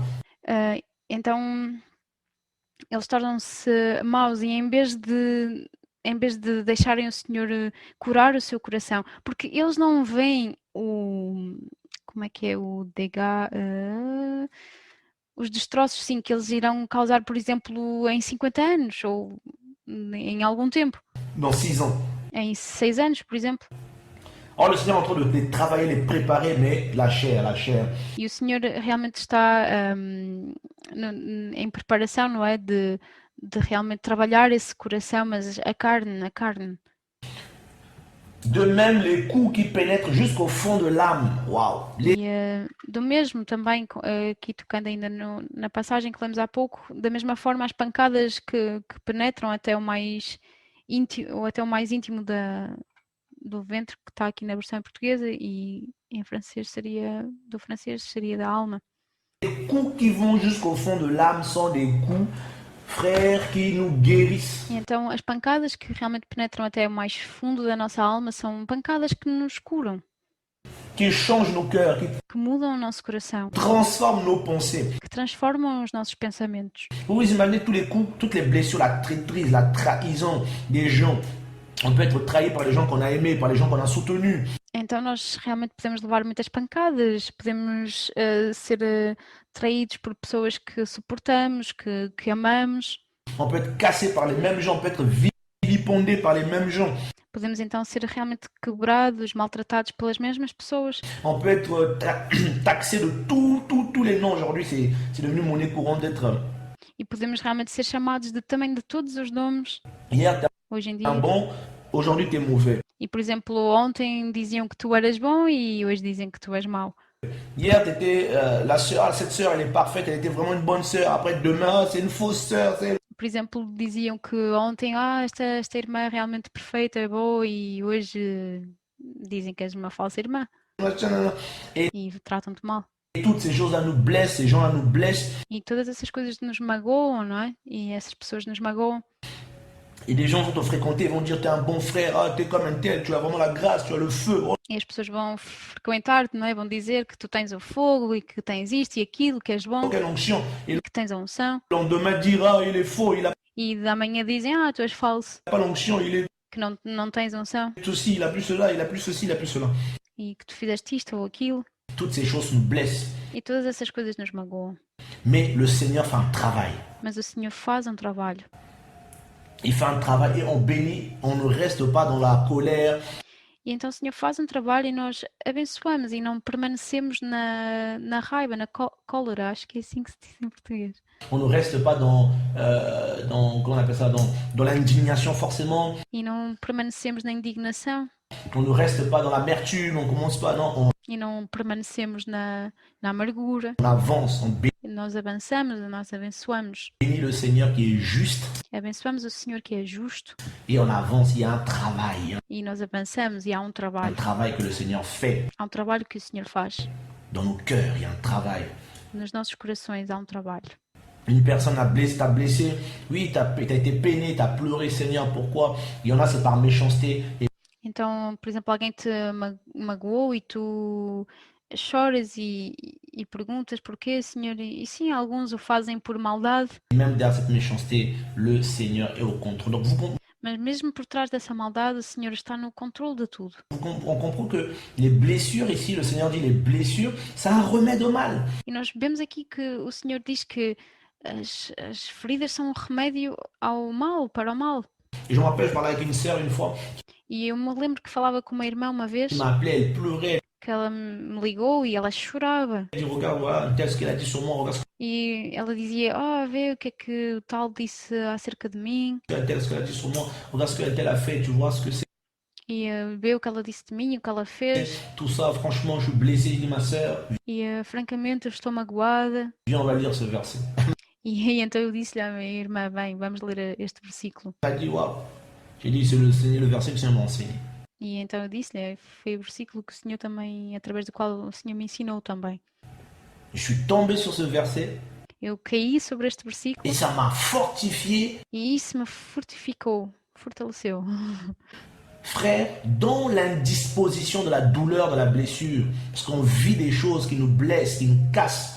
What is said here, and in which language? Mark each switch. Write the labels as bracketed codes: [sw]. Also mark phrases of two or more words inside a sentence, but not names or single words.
[pt] Então eles tornam-se maus e em vez de deixarem o Senhor curar o seu coração, porque eles não veem como é que é o dégât, os destroços sim que eles irão causar, por exemplo, em 50 anos ou em algum tempo, [fr] Dans 6 ans. [pt] em 6 anos, por exemplo. [fr] Or, le Seigneur est en train de les travailler, les préparer, mais la chair. [pt] E o Senhor realmente está em preparação, não é? De realmente trabalhar esse coração, mas a carne. [fr] De même, les coups qui pénètrent jusqu'au fond de l'âme. Waouh! [pt] E do mesmo também, aqui tocando ainda na passagem que lemos há pouco, da mesma forma as pancadas que penetram até o mais íntimo, ou até o mais íntimo do ventre, que está aqui na versão portuguesa, e em francês seria da alma. [fr] Les coups qui vont jusqu'au fond de l'âme sont des coups, frères, qui nous guérissent. [pt] E então as pancadas que realmente penetram até o mais fundo da nossa alma são pancadas que nos curam, [fr] Qui changent nos cœurs, [pt] que mudam o nosso coração, [fr] qui transforment nos pensées. [pt] que transformam os nossos pensamentos. [fr] Vous vous imaginez tous les coups, toutes les blessures, la traîtrise, la trahison des gens. On peut être trahi par les gens qu'on a aimés, par les gens qu'on a soutenus. [pt] Então nós realmente podemos levar muitas pancadas, podemos ser traídos por pessoas que suportamos, que amamos. [fr] On peut être cassé par les mêmes gens, on peut être vilipendés par les mêmes gens. [pt] Podemos então ser realmente quebrados, maltratados pelas mesmas pessoas. [fr] On peut être taxé de tous les noms. Aujourd'hui, c'est devenu monnaie courante d'être. [pt] E podemos realmente ser chamados também de todos os nomes [fr] Hier, t'es [pt] hoje em [fr] un [pt] dia. [fr] bon, aujourd'hui, t'es mauvais. [pt] E, por exemplo, ontem diziam que tu eras bom e hoje dizem que tu és mau. [fr] Hier, t'étais cette sœur, elle est parfaite, elle était vraiment une bonne sœur. Après, demain, c'est une fausse sœur. [pt] Por exemplo, diziam que ontem, esta irmã é realmente perfeita, é boa, e hoje dizem que és uma falsa irmã e tratam-te mal. [fr] Et toutes ces choses-là nous blessent, ces gens-là nous blessent. [pt] E todas essas coisas nos magoam, não é? E essas pessoas nos magoam. [fr] Et des gens vont te fréquenter, vont dire t'es un bon frère, ah, t'es comme un tel, tu as vraiment la grâce, tu as le feu. Oh, [pt] E as pessoas vão frequentar-te, não é? Vão dizer que tu tens o fogo e que tens isto e aquilo, que és bom [fr] quelle onction. Et [pt] e que tens a unção. [fr] le lendemain dira il est faux, il a [pt] E da manhã dizem, tu és falso, [fr] pas l'onction, il est [pt] que não tens unção [fr] ceci, il a plus cela, il a plus ceci, il a plus cela. [pt] e que tu fizeste isto ou aquilo. [fr] Toutes ces choses nous blessent. [pt] E todas essas coisas nos magoam. [fr] Mais le Seigneur fait un travail. [pt] Mas o Senhor faz um trabalho. [fr] Il fait un travail et on bénit, on ne reste pas dans la colère. [pt] E então o Senhor faz um trabalho e nós abençoamos e não permanecemos na raiva, na cólera, acho que é assim que se diz em português. [fr] On ne reste pas dans comment on appelle ça, dans l'indignation forcément. [pt] E não permanecemos na indignação. [fr] On ne reste pas dans l'amertume, on commence pas, non, [pt] E não permanecemos na amargura. [fr] on avance, on [pt] Nós avançamos, nós abençoamos. [fr] bénit le Seigneur qui est juste [pt] Abençoamos o Senhor que é justo [fr] et on avance, il y a un travail, [pt] e nós avançamos e há um [fr] un [pt] trabalho. [fr] travail que le Seigneur fait [pt] Há um trabalho que o Senhor faz. [fr] dans nos cœurs, il y a un travail. [pt] Nos nossos corações há um trabalho. [fr] Une personne t'a blessé, oui, t'as été peiné, t'as pleuré, Seigneur, pourquoi? Il y en a, c'est par méchanceté. Et [pt] Então, por exemplo, alguém te magoou e tu choras e perguntas porquê, Senhor, e sim, alguns o fazem por maldade, [fr] même derrière cette méchanceté, le Seigneur est au contrôle. Donc [pt] mas mesmo por trás dessa maldade, o Senhor está no controle de tudo. [fr] on comprend que les blessures, ici, le Seigneur dit les blessures, c'est un remède au mal. [pt] E nós vemos aqui que o Senhor diz que as feridas são um remédio ao mal, para o mal. [fr] Et je me rappelle, je parlais avec une sœur une fois, [pt] E eu me lembro que falava com uma irmã uma vez, [fr] qui m'a appelé, elle pleurait, [pt] que ela me ligou e ela chorava. [fr] elle dit regarde, voilà, tel ce qu'elle a dit sur moi, regarde [pt] E ela dizia, vê o que é que o tal disse acerca de mim. [fr] tel ce qu'elle a dit sur moi, regarde ce qu'elle tel a fait, tu vois ce que c'est. [pt] E vê o que ela disse de mim, o que ela fez. [fr] Tout ça, franchement, je suis blessé, je dis ma sœur, [pt] E francamente eu estou magoada. [fr] viens, on va lire ce verset. [pt] E então eu disse-lhe à minha irmã, bem, vamos ler este versículo. [fr] Elle a dit waouh. J'ai dit c'est le verset que le Seigneur m'a enseigné. [pt] E então eu disse-lhe, foi o versículo que o Senhor também, através do qual o Senhor me ensinou também. [fr] Je suis tombé sur ce verset [pt] Eu caí sobre este versículo [fr] et ça m'a fortifié, [pt] e isso me fortificou, fortaleceu. [fr] frère, dans l'indisposition de la douleur, de la blessure, parce qu'on vit des choses qui nous blessent, qui nous cassent.